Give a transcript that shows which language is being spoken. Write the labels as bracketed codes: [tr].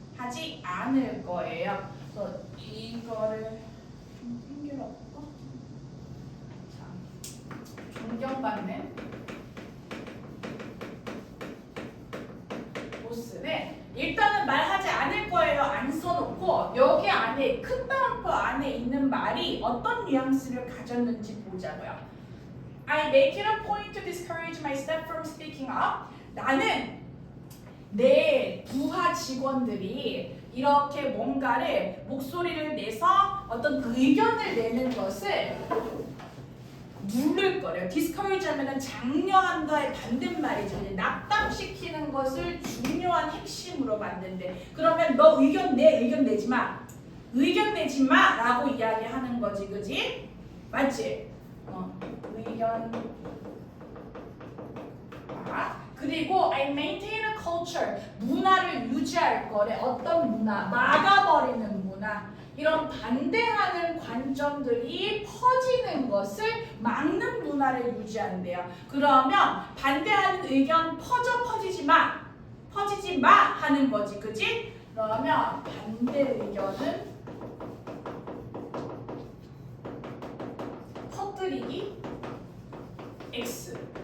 [ko] 하지 않을 거예요. 그래서 이거를 좀 힘들었고, 자, 존경받는 보스는 일단은 말하지 않을 거예요. 안 써놓고 여기 안에 큰 따옴표 안에 있는 말이 어떤 뉘앙스를 가졌는지 보자고요. [en] I make it a point to discourage my staff from speaking up. [ko] 나는 내 부하 직원들이 이렇게 뭔가를 목소리를 내서 어떤 의견을 내는 것을 누를 거래요. discourage 하면은 장려한다의 반대말이죠. 낙담시키는 것을 중요한 핵심으로 만든대. 그러면 너 의견 내지 마. 의견 내지 마라고 이야기하는 거지, 그지? 맞지? 의견 그리고 [en] I maintain a culture. [ko] 문화를 유지할 거래. 어떤 문화? 막아버리는 문화. 이런 반대하는 관점들이 퍼지는 것을 막는 문화를 유지한대요. 그러면 반대하는 의견 퍼지지 마 하는 거지, 그지? 그러면 반대 의견은 퍼뜨리기 X.